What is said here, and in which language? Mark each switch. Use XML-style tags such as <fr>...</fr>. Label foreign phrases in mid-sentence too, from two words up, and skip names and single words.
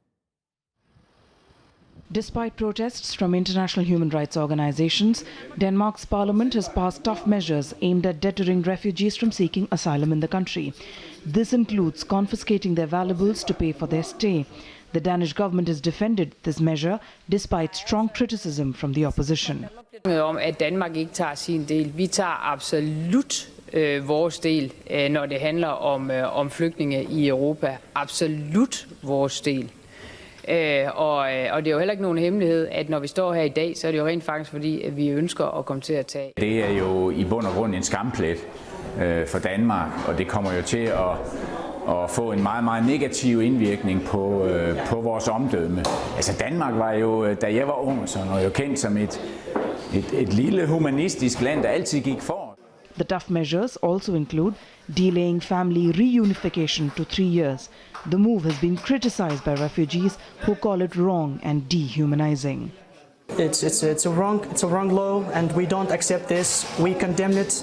<en>Despite protests from international human rights organizations, Denmark's parliament has passed tough measures aimed at deterring refugees from seeking asylum in the country. This includes confiscating their valuables to pay for their stay. The Danish government has defended this measure despite strong criticism from the opposition.</en> <da>Om at Danmark ikke tager sin del. Vi tager absolut vores del, når det handler om flygtninge i Europa. Absolut vores del. Og det er jo heller ikke nogen hemmelighed, at når vi står her i dag, så er det jo rent faktisk fordi, at vi ønsker at komme til at tage. Det er jo i bund og grund en skamplet for Danmark, og det kommer jo til at få en meget, meget negativ indvirkning på vores omdømme. Altså Danmark var jo, da jeg var ung, så var jo kendt som et lille humanistisk land, der altid gik for.</da> <en>The tough measures also include delaying family reunification to 3 years. The move has been criticized by refugees who call it wrong and dehumanizing. It's a wrong law, and we don't accept this. We condemn it.</en>